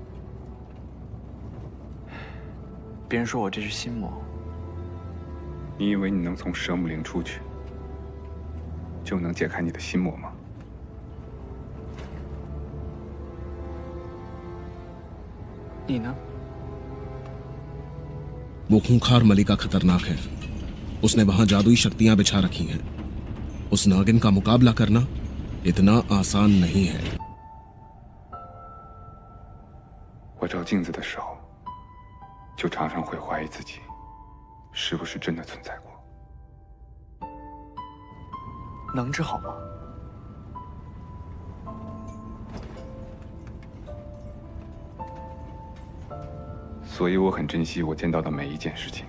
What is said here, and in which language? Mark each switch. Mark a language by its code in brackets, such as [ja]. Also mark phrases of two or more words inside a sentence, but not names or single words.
[zh] 别人说我这是心魔。你以为你能从蛇木林出去，就能解开你的心魔吗？你呢？ [hi] वो खूंखार मलिका खतरनाक है। उसने वहां जादुई शक्तियां बिछा रखी हैं। उस नागिन का मुकाबला करना इतना आसान नहीं है। [zh] 我照镜子的时候，就常常会怀疑自己，是不是真的存在过。能治好吗？所以我很珍惜我见到的每一件事情。